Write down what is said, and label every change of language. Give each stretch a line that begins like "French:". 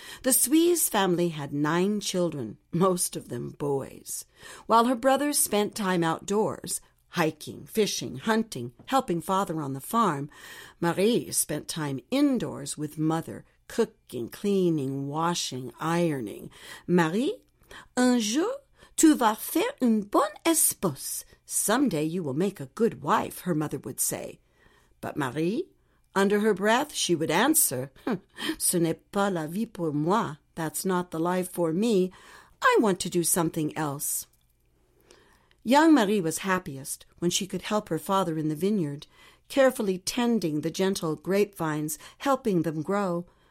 English: The Suisse family had 9 children, most of them boys. While her brothers spent time outdoors, hiking, fishing, hunting, helping father on the farm, Marie spent time indoors with mother, cooking, cleaning, washing, ironing.
French: Marie, un jour, tu vas faire une bonne espouse.
English: Someday you will make a good wife, her mother would say. But Marie, under her breath, she would answer,
French: ce n'est pas la vie pour moi.
English: That's not the life for me. I want to do something else. Young Marie was happiest when she could help her father in the vineyard, carefully tending the gentle grapevines, helping them grow.